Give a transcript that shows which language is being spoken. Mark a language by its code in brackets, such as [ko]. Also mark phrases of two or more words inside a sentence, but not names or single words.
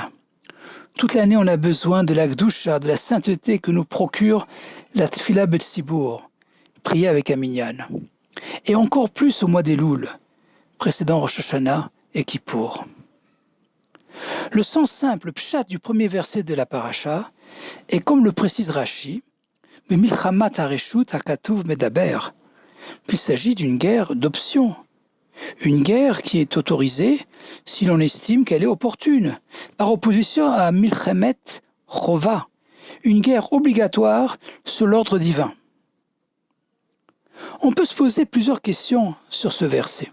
[fr] Toute l'année, on a besoin de la Kedusha, de la sainteté que nous procure la [he] תפילה בציבור, [fr] prier avec un Minyan. Et encore plus au mois d'Elul, précédant Rosh Hashanah et Kippour. Le sens simple, pshat du premier verset de la paracha, est comme le précise Rashi, [he] מלחמת הרשות הכתוב מדבר, [fr] puis il s'agit d'une guerre d'option, une guerre qui est autorisée si l'on estime qu'elle est opportune, par opposition à [he] מלחמת חובה, [fr] une guerre obligatoire sur l'ordre divin. On peut se poser plusieurs questions sur ce verset.